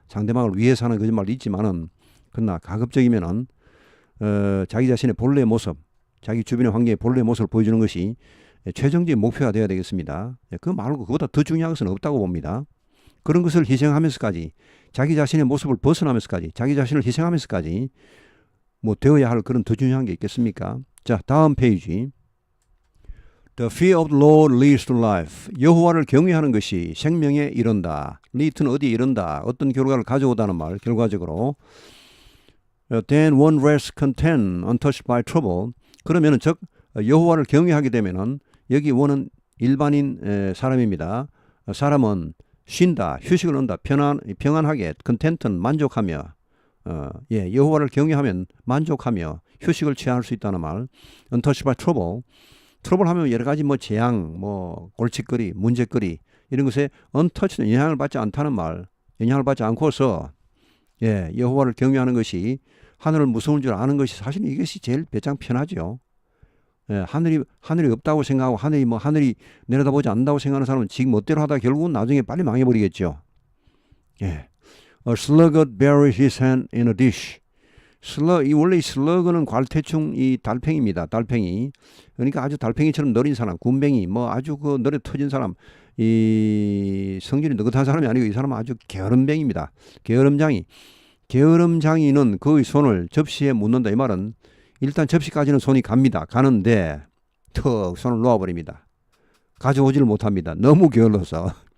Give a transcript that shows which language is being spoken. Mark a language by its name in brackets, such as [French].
[Korean] 상대방을 위해서 하는 거짓말도 있지만은 그러나 가급적이면은 자기 자신의 본래의 모습, 자기 주변의 환경의 본래의 모습을 보여주는 것이 최종적인 목표가 되어야 되겠습니다. 그 말고 그보다 더 중요한 것은 없다고 봅니다. 그런 것을 희생하면서까지 자기 자신의 모습을 벗어나면서까지 자기 자신을 희생하면서까지 뭐 되어야 할 그런 더 중요한 게 있겠습니까? 자, 다음 페이지. [English] The fear of the Lord leads to life. [Korean] 여호와를 경외하는 것이 생명에 이른다. lead는 어디에 이른다. 어떤 결과를 가져오다는 말. 결과적으로. [English] Then one rests content, untouched by trouble. [Korean] 그러면은 즉 여호와를 경외하게 되면은 여기 원은 일반인 사람입니다. 사람은 쉰다, 휴식을 얻는다, 평안하게, content는 만족하며, 여호와를 경외하면 만족하며 휴식을 취할 수 있다는 말. [English] untouched by trouble. [Korean] 트러블 하면 여러 가지 뭐 재앙, 뭐 골칫거리, 문제거리 이런 것에 untouched 영향을 받지 않다는 말. 영향을 받지 않고서 여호와를 경외하는 것이 하늘을 무서운 줄 아는 것이 사실 이것이 제일 배짱 편하죠. 하늘이 없다고 생각하고 하늘이 내려다보지 않는다고 생각하는 사람은 지 멋대로 하다 결국은 나중에 빨리 망해버리겠죠. [English] A sluggard buries his hand in a dish. [Korean] 원래 이 슬러그는 괄태충 이 달팽이입니다. 달팽이. 그러니까 아주 달팽이처럼 느린 사람, 군뱅이, 뭐 아주 그 느려 터진 사람, 이 성질이 느긋한 사람이 아니고 이 사람은 아주 게으름뱅입니다. 게으름장이는 그의 손을 접시에 묻는다. 이 말은 일단 접시까지는 손이 가는데 턱 손을 놓아버립니다. 가져오지를 못합니다. 너무 게을러서.